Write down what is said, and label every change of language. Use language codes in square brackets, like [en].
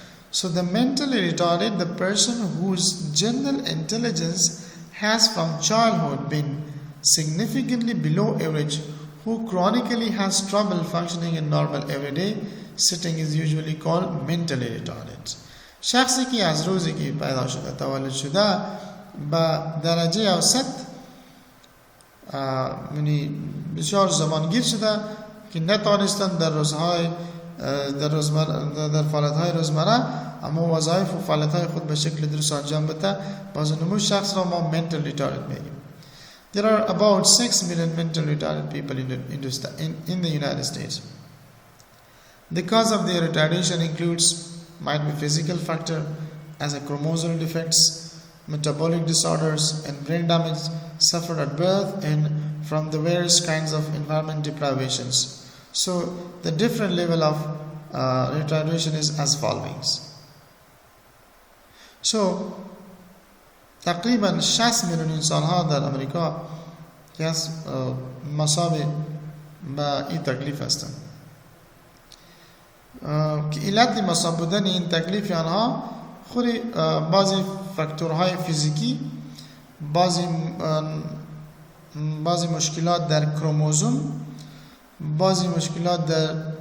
[en] So the mentally retarded, the person whose general intelligence has from childhood been significantly below average, who chronically has trouble functioning in normal everyday sitting, is usually called mentally retarded. [fa] شخصی که از روزی که پیدا شده تولد شده با درجه اوسط یعنی بسیار زمانگیر شده که نتوانستند در فعالیت‌های روزمره اما وظایف و فعالیت‌های خود به شکل درست انجام بده، باز نمو شخص را ما mental retarded میگیم. [en] There are about 6 million mental retarded people in the United States. The cause of their retardation might be physical factor as a chromosomal defects, metabolic disorders, and brain damage suffered at birth and from the various kinds of environment deprivations. So the different level of retardation is as follows. [fa] So تقریبا 60 میلیون انسان ها در امریکا که از مصاب با این تکلیف هستند که علت مصاب بودن این تکلیف آنها خوری بعضی فاکتورهای فیزیکی، بعضی مشکلات در کروموزوم، بعضی مشکلات در